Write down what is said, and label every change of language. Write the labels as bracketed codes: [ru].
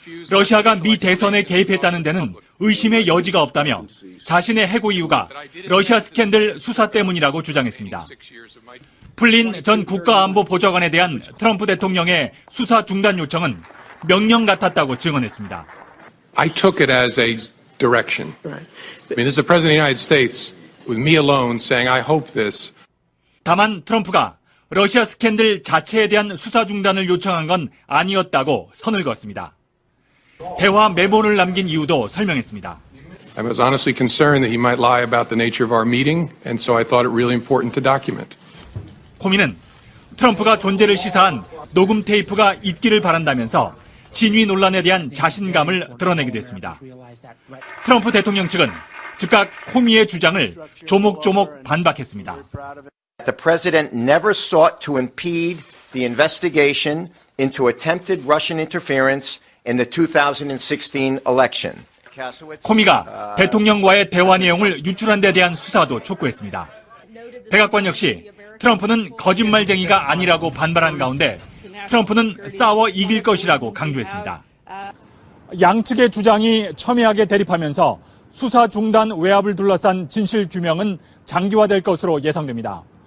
[ko] 러시아가 미 대선에 개입했다는 데는 의심의 여지가 없다며 자신의 해고 이유가 러시아 스캔들 수사 때문이라고 주장했습니다. 플린 전 국가안보보좌관에 대한 트럼프 대통령의 수사 중단 요청은 명령 같았다고 증언했습니다. [en] I took it as a direction. I mean, this is the President of the United States with me alone saying I hope this. [ko] 다만 트럼프가 러시아 스캔들 자체에 대한 수사 중단을 요청한 건 아니었다고 선을 그었습니다. 대화 메모를 남긴 이유도 설명했습니다. [en] I was honestly concerned that he might lie about the nature of our meeting, and so I thought it really important to document. [ko] 코미는 트럼프가 존재를 시사한 녹음 테이프가 있기를 바란다면서 진위 논란에 대한 자신감을 드러내기도 했습니다. 트럼프 대통령 측은 즉각 코미의 주장을 조목조목 반박했습니다. [en] The president never sought to impede the investigation into attempted Russian interference in the 2016 election. [ko] 코미가 대통령과의 대화 내용을 유출한 데 대한 수사도 촉구했습니다. 백악관 역시 트럼프는 거짓말쟁이가 아니라고 반발한 가운데 트럼프는 싸워 이길 것이라고 강조했습니다. 양측의 주장이 첨예하게 대립하면서 수사 중단 외압을 둘러싼 진실 규명은 장기화될 것으로 예상됩니다.